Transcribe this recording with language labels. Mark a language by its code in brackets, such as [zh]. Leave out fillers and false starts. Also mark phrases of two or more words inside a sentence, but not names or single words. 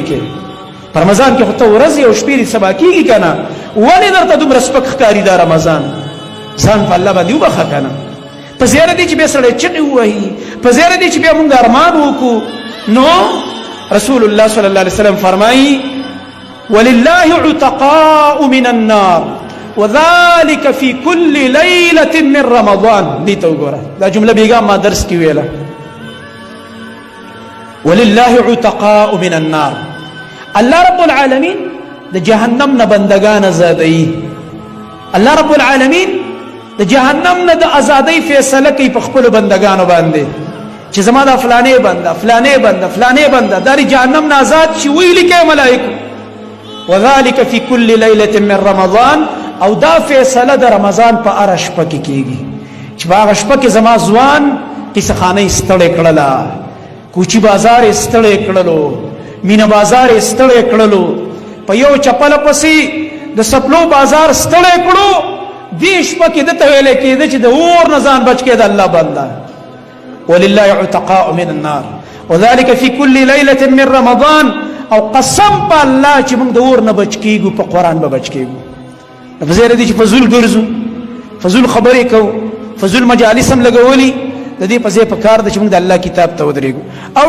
[ps] کې په رمضان کې خو ته ورځې او شپې دې سبا کېږي که نه ولې درته دومره سپک ښکاري دا رمضان ځان په الله باندې وبخه که نه په زیاره دی چې بیا سړی چغې ووهي په زیاره دی چې بیا مونږ ارمان وکړو نو رسول الله [ar] صلی الله علیه وسلم [ps] فرمایي [ar] ولله عتقاء من النار وذلك في كل ليلة من رمضان [ps] دې ته وګوره دا جمله بیګا ما درس کې ویله [ar] ولله عتقاء من النار [ps] الله رب العالمین د جهنم نه بندگان آزادوي الله رب العالمین د جهنم نه د ازادۍ فیصله کوي په خپلو بندگانو باندې چې زما دا فلانې بنده فلانې بنده فلانې بنده دا د جهنم نه آزاد شي ویې لیکئ ملایکو [ar] وذلك في كل ليلة من رمضان [ps] او دا فیصله د رمضان په هره شپه کې کېږي چې په هغه شپه کې زما ځوان قصه خانه یې ستړې کړله کوچي بازار یې ستړې کړلو مینه بازار یې ستړې کړلو په یو چپله پسې د سپلو بازار ستړې کړو دې شپه کې دته ویلی کېده چې د اور نه ځان بچ کېده الله بنده [ar] ولله عتقاء من النار وذلك في كل ليلة من رمضان [ps] او قسم په الله چې موږ د اور نه بچ کېږو په قرآن به بچ کېږو په ځای دې چې فضول ګرځو فضول خبرې کوو فضول مجالس هم لګولي د دې په ځای په کار ده چې موږ د الله کتاب ته ودرېږو